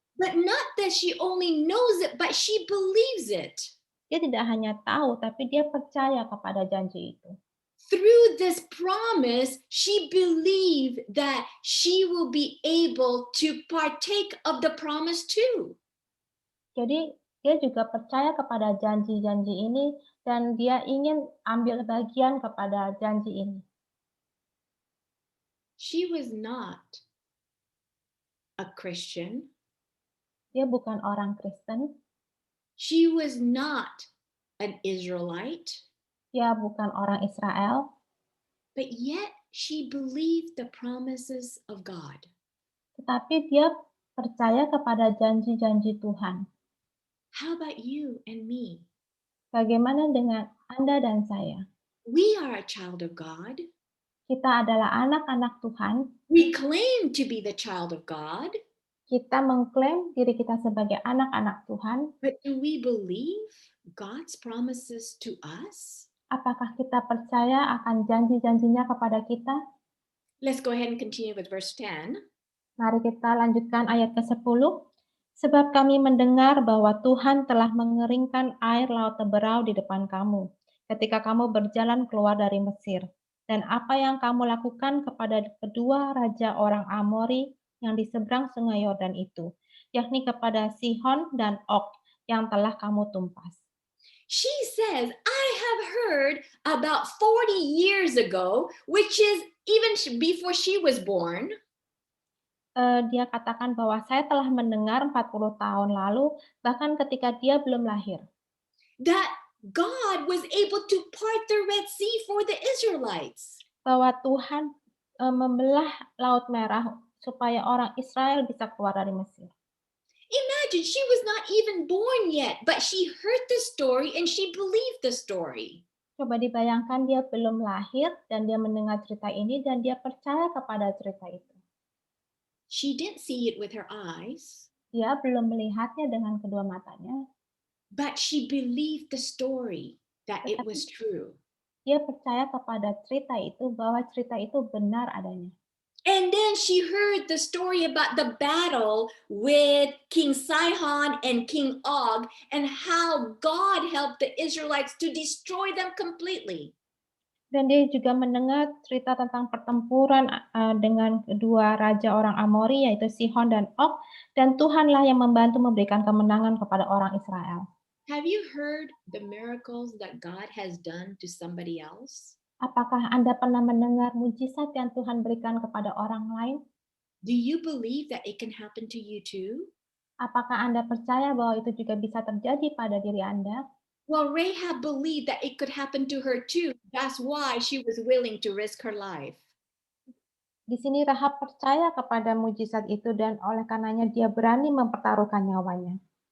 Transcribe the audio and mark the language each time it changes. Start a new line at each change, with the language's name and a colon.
English: But not that she only knows it, but she believes it.
Indonesian: Dia tidak hanya tahu, tapi dia percaya kepada janji itu.
English: Through this promise, she believed that she will be able to partake of the promise too.
Indonesian: Jadi dia juga percaya kepada janji-janji ini dan dia ingin ambil bagian kepada janji ini.
English: She was not a Christian.
Indonesian: Dia bukan orang Kristen,
English: She was not an Israelite,
Indonesian: dia bukan orang Israel,
English: but yet she believed the promises of God.
Indonesian: tetapi dia percaya kepada janji-janji Tuhan.
English: How about you and me?
Indonesian: Bagaimana dengan Anda dan saya?
English: We are a child of God.
Indonesian: Kita adalah anak-anak Tuhan.
English: We claim to be the child of God,
Indonesian: Kita mengklaim diri kita sebagai anak-anak Tuhan.
English: but do we believe God's promises to us?
Indonesian: Apakah kita percaya akan janji-janjinya kepada kita?
English: Let's go ahead and continue with verse 10.
Indonesian: Mari kita lanjutkan ayat ke-10. Sebab kami mendengar bahwa Tuhan telah mengeringkan air laut Teberau di depan kamu, ketika kamu berjalan keluar dari Mesir. Dan apa yang kamu lakukan kepada kedua raja orang Amori yang di seberang sungai Yordan itu, yakni kepada Sihon dan Og yang telah kamu tumpas.
English: She says, I have heard about 40 years ago, which is even before she was born,
Indonesian: Dia katakan bahwa saya telah mendengar 40 tahun lalu, bahkan ketika dia belum lahir,
English: that God was able to part the Red Sea for the Israelites.
Indonesian: bahwa Tuhan membelah Laut Merah supaya orang Israel bisa keluar dari Mesir.
English: Imagine she was not even born yet, but she heard the story and she believed the story.
Indonesian: Coba dibayangkan dia belum lahir dan dia mendengar cerita ini dan dia percaya kepada cerita itu.
English: She didn't see it with her eyes,
Indonesian: Dia belum melihatnya dengan kedua matanya,
English: but she believed the story that it was true.
Indonesian: dia percaya kepada cerita itu bahwa cerita itu benar adanya.
English: And then she heard the story about the battle with King Sihon and King Og and how God helped the Israelites to destroy them completely.
Indonesian: Dan dia juga mendengar cerita tentang pertempuran dengan kedua raja orang Amori, yaitu Sihon dan Og, dan Tuhanlah yang membantu memberikan kemenangan kepada orang Israel.
English: Have you heard the miracles that God has done to somebody else?
Indonesian: Apakah Anda pernah mendengar mujizat yang Tuhan berikan kepada orang lain?
English: Do you believe that it can happen to you too?
Indonesian: Apakah Anda percaya bahwa itu juga bisa terjadi pada diri Anda?
English: Well, Rahab believed that it could happen to her too. That's why she was willing to risk her life.
Indonesian: Di sini Rahab percaya kepada mujizat itu dan oleh karenanya dia berani mempertaruhkan nyawanya.